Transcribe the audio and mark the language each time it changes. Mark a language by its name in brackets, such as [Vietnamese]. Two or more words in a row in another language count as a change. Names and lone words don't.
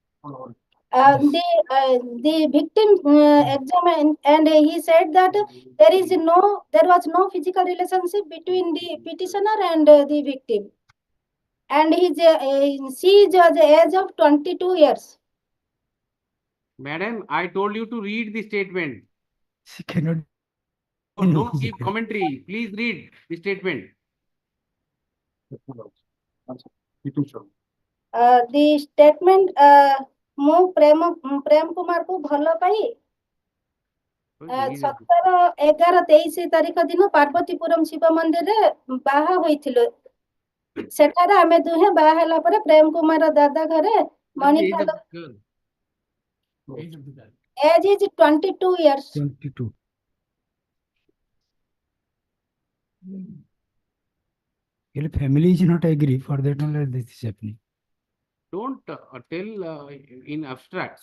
[English] The victim examined, and he said that there was no physical relationship between the petitioner and the victim, and she is at the age of 22 years. Madam, I told you to read the statement. She cannot. Don't give commentary. Please read the statement. The statement, [Odia] ମୁଁ ପ୍ରେମ କୁମାରକୁ ଭଲ ପାଇ 17/11/23 ତାରିଖ ଦିନ ପାର୍ବତୀପୁରମ୍ ଶିବ ମନ୍ଦିରରେ ବାହା ହୋଇଥିଲୁ। ସେଠାରେ ଆମେ ଦୁହେଁ ବାହା ହେଲା ପରେ ପ୍ରେମ କୁମାର ଦାଦା ଘରେ [English] age is 22 years. 22. Family is not agree for that only this is happening. Don't tell in abstract.